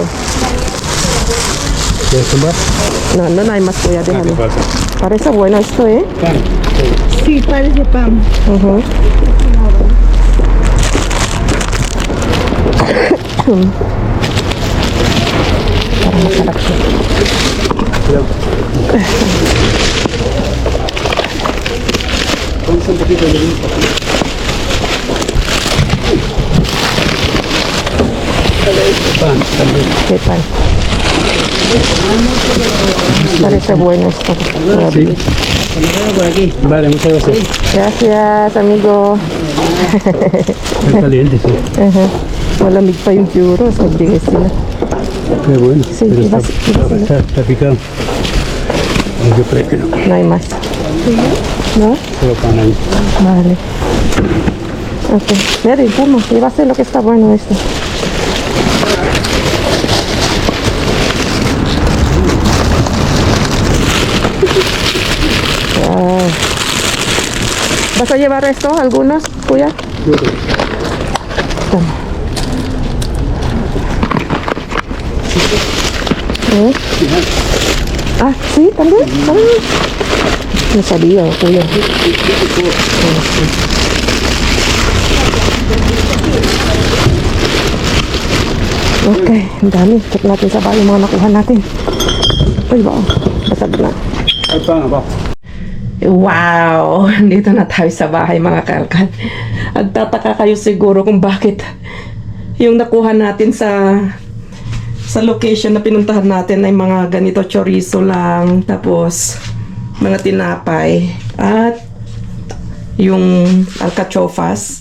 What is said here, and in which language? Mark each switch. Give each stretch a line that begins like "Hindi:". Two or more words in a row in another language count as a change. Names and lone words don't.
Spanish: ¿Quieres tumbar? No hay más, cuidado, ¿Qué déjalo. pasa? Parece bueno esto, ¿eh? Pan. Sí, parece pan.
Filipino: Ujú. Para masarap siya.
Spanish: Vamos un poquito de luz. Pan también. ¿Qué pan? Parece bueno esto. Sí. Por aquí. Vale, muchas gracias. Gracias, amigo. Está caliente, sí.
Filipino: Malamig pa yung churros. Magbigay sila.
Spanish: Qué bueno. Sí, Pero iba- está picado. Yo creo que no. No hay más. ¿No? Solo pan ahí. Vale. Ok. Mira, y puma. Y va a ser lo que está bueno esto. Wow. ¿Vas a llevar esto? ¿Algunos? ¿Tuya? Toma. ¿Eh? Ah, sí, también. No sabía,
Filipino: kuya. Okay, ang dami. Check natin sa bahay yung mga nakuha natin. Ay, ba? Basag na.
Spanish: Hay pan abajo. Wow!
Filipino: Dito na tayo sa bahay mga kalkal. Agtataka kayo siguro kung bakit yung nakuha natin sa location na pinuntahan natin ay mga ganito chorizo lang, tapos mga tinapay at yung alcachofas.